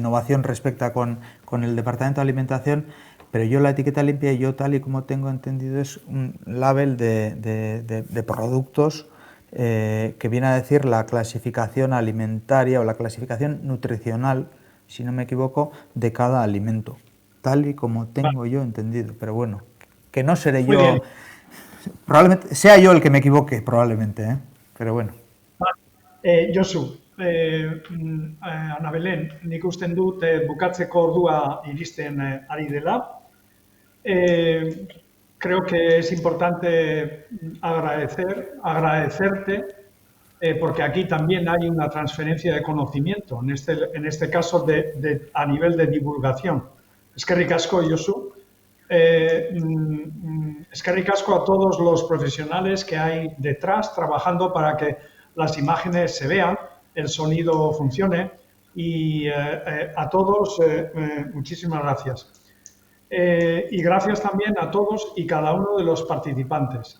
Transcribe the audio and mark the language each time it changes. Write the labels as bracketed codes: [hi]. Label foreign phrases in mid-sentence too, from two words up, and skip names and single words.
[es] innovación respecta con el Departamento de Alimentación, pero yo la etiqueta limpia, yo tal y como tengo entendido, es un label de productos que viene a decir la clasificación alimentaria o la clasificación nutricional, si no me equivoco, de cada alimento, tal y como tengo yo entendido, pero bueno, que no seré yo, probablemente sea yo el que me equivoque, probablemente, pero bueno. [eu] Josu, Ana Belén, nik usten dut bukatzeko ordua iristen ari dela. [es] Creo que es importante agradecerte, porque aquí también hay una transferencia de conocimiento, en este caso a nivel de divulgación. [eu] Eskerrik asko, Josu. Eskerrik asko [es] a todos los profesionales que hay detrás trabajando para que las imágenes se vean. el sonido funcione. Y a todos, muchísimas gracias. Y gracias también a todos y cada uno de los participantes.